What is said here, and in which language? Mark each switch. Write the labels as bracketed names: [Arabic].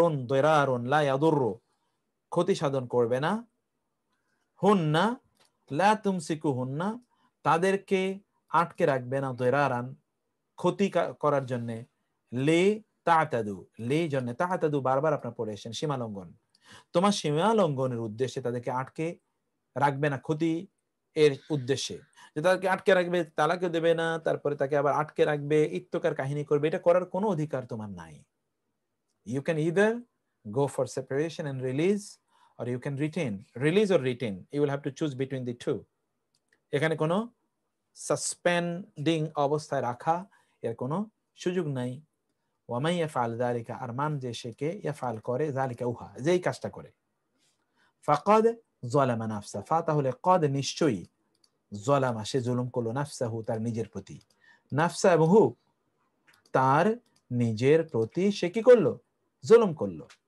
[Arabic] দরারুন লা ইয়াদুররু [Bangla] ক্ষতি সাধন করবে না, [Arabic] হুন্না লা তুমসিকুহুন্না [Bangla] তাদেরকে আটকে রাখবে না, [Arabic] দরারান [Bangla] ক্ষতি করার জন্য, [Arabic] লে তাতাদু, [Bangla] লে জন্য, তাতাদু বারবার আপনারা পড়ে এসেছেন, সীমা লঙ্ঘন, তোমার সীমা লঙ্ঘনের উদ্দেশ্যে তাদেরকে আটকে রাখবে না, ক্ষতি এর উদ্দেশ্যে, যে তাদেরকে আটকে রাখবে, তালাকে দেবে না, তারপরে তাকে আবার আটকে রাখবে, ইত্যকার কাহিনী করবে, এটা করার কোনো অধিকার তোমার নাই। [English] You can either go for separation and release, or you can release or retain, you will have to choose between the two। [Bangla] এখানে কোনো সাসপেন্ডিং অবস্থায় রাখা এর কোনো সুযোগ নাই। [Arabic] ওয়ামাই ইয়াফআল যালিকা, [Bangla] আর মান যে সে কে ইয়াফআল করে, যালিকা উহা, যেই কাজটা করে, [Arabic] ফাকাদ যালামা নাফসা, [Bangla] ফা তাহলে কদ নিশ্চয়ই, যালামা সে জুলুম করলো, [Arabic] নাফসাহু [Bangla] তার নিজের প্রতি, নাফসা এবং হু তার নিজের প্রতি সে কি করলো, জুলুম করলো।